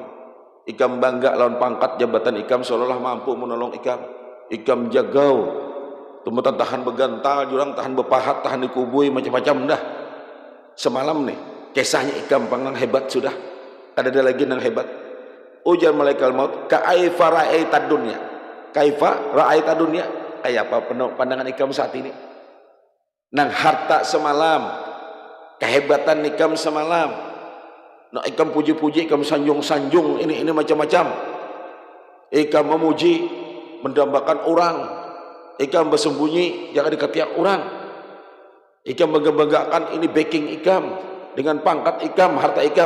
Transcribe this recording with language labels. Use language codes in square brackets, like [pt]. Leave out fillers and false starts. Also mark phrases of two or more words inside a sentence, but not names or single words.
[bjn] Ikam bangga lawan pangkat jabatan ikam seolah-olah mampu menolong ikam. Ikam jagau, tumutan tahan begantal, jurang tahan bepahat, tahan dikubui, macam-macam dah. Semalam nih, kisahnya ikam panggang hebat sudah. Ada lagi yang hebat. Ujar malaikat maut, [ar] كيف رأيت الدنيا. كيف رأيت الدنيا. [bjn] Kayak apa pandangan ikam saat ini? Nang harta semalam, kehebatan ikam semalam. Nak ikam puji-puji, ikam sanjung-sanjung, ini macam-macam. Ikam memuji, mendambakan orang. Ikam bersembunyi, jangan diketiak orang. Ikam bangga-banggakan ini backing ikam dengan pangkat ikam, harta ikam.